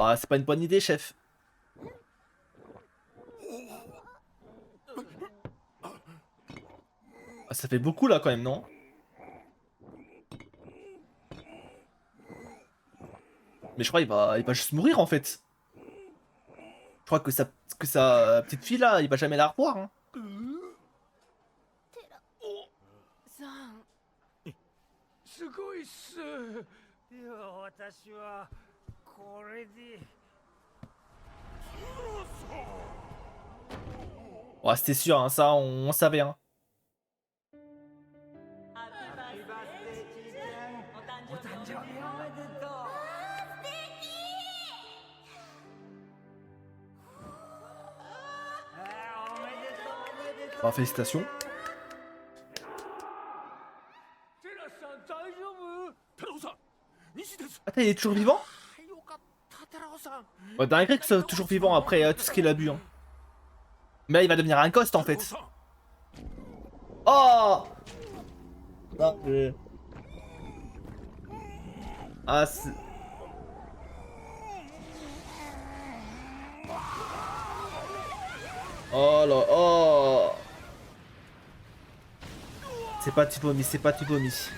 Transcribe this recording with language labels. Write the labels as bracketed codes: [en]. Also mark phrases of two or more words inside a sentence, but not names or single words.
[fr] Ah, c'est pas une bonne idée, chef. Ah, ça fait beaucoup, là, quand même, non? Mais je crois qu'il va juste mourir, en fait. crois que sa petite fille là, il va jamais la revoir. Hein. [ja] さんすごいっす。いや私はこれで [fr] Ouais, c'était sûr, hein, ça, on savait. Hein. [ja] ハッピーバースデーちいちゃんお誕生日おめでとうおめでとうおめでとう [fr] Bah, félicitations. [ja] テラスさん大丈夫？テラオさん、西です。 [fr] Attends, il est toujours vivant? [ja] よかったテラオさん。 [fr] Ouais, dingue que ce soit toujours vivant après tout ce qu'il a bu. Hein. Mais là, il va devenir un ghost en [ja] テラオ [fr] fait. [ja] さん [fr] Oh non, Ah, c'est... Oh là, oh C'est pas du vomi, c'est pas du vomi.